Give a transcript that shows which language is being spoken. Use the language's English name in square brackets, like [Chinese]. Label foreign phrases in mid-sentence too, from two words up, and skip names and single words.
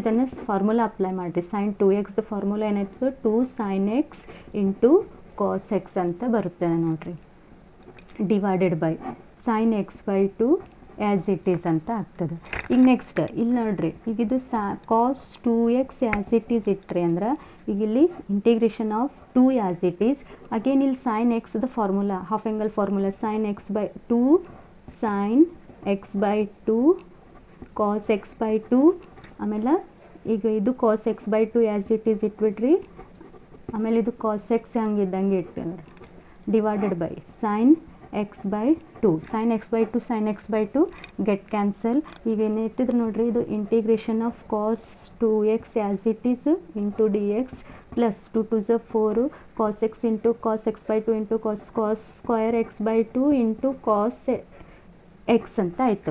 [Kannada] ಇದನ್ನು [English] formula apply [Kannada] ಮಾಡಿರಿ. sin 2xದ ಫಾರ್ಮುಲಾ ಏನಾಯ್ತದೆ [English] 2 sin x into cos x [Kannada] ಅಂತ ಬರುತ್ತೆ ನೋಡ್ರಿ [English] divided by sin x/2 as it is [Kannada] ಅಂತ ಆಗ್ತದೆ. ಈಗ ನೆಕ್ಸ್ಟ್ ಇಲ್ಲಿ ನೋಡ್ರಿ. ಈಗ ಇದು [English] cos 2x as it is [Kannada] ಇಟ್ರಿ ಅಂದ್ರೆ ಈಗ ಇಲ್ಲಿ [English] integration of 2 as it is. [Kannada] ಅಗೇನ್ ಇಲ್ಲಿ sin xದ ಫಾರ್ಮುಲಾ [English] half angle formula sin x/2 sin x/2 cos x/2 [Kannada] ಆಮೇಲೆ ಈಗ ಇದು [English] cos x/2 as it is [Kannada] ಇಟ್ಬಿಡ್ರಿ. ಆಮೇಲೆ ಇದು cos x ಹಂಗಿದ್ದಂಗೆ ಇಟ್ಟಿದ್ರೆ [English] divided by sin x by two. sine x by two sine x by two get cancel. [Kannada] ಈಗ ಏನಾಯ್ತಿದ್ರೆ ನೋಡಿರಿ, ಇದು [English] integration of cos 2x as it is into dx plus 2 2 z 4 cos x into cos x by two into cos square x by two into cos x [Kannada] ಅಂತ ಆಯಿತು.